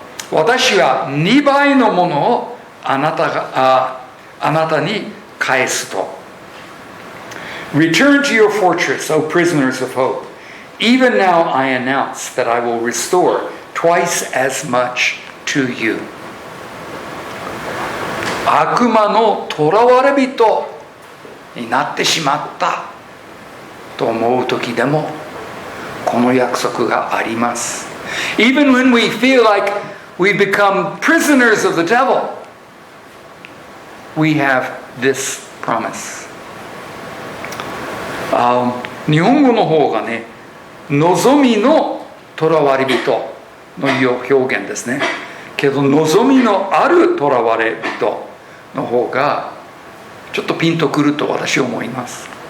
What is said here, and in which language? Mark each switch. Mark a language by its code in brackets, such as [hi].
[ja] 私は2倍のものをあなたに返すと。 [en] Return to your fortress, O prisoners of hope. Even now I announce that I will restore twice as much to you. [ja] 悪魔の囚われ人になってしまったと思う時でもこの約束があります。 [en] Even when we feel like we become prisoners of the devil, we have this promise. [ja] 日本語の方がね、望みの囚われ人の表現ですね。けど望みのある囚われ人の方がちょっとピンとくると私は思います。